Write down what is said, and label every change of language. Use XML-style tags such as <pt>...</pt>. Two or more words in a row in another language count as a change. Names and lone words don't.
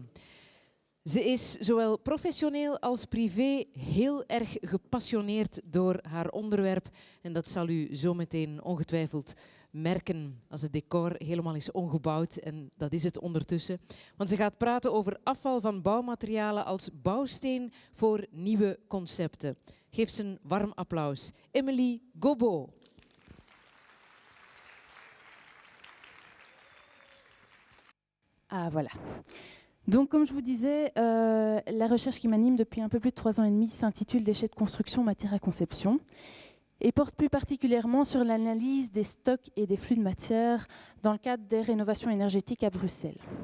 <nl>Ze is zowel professioneel als privé heel erg gepassioneerd door haar onderwerp en dat zal u zometeen ongetwijfeld merken als het decor helemaal is omgebouwd en dat is het ondertussen. Want ze gaat praten over afval van bouwmaterialen als bouwsteen voor nieuwe concepten. Geef ze een warm applaus. Émilie Gobot.</nl> <fr>Ah voilà. Donc comme je vous disais, la recherche qui m'anime depuis un peu plus de 3 ans et demi s'intitule Déchets de construction, matière à conception et porte plus particulièrement sur l'analyse des stocks et des flux de matière dans le cadre des rénovations énergétiques à Bruxelles.</fr>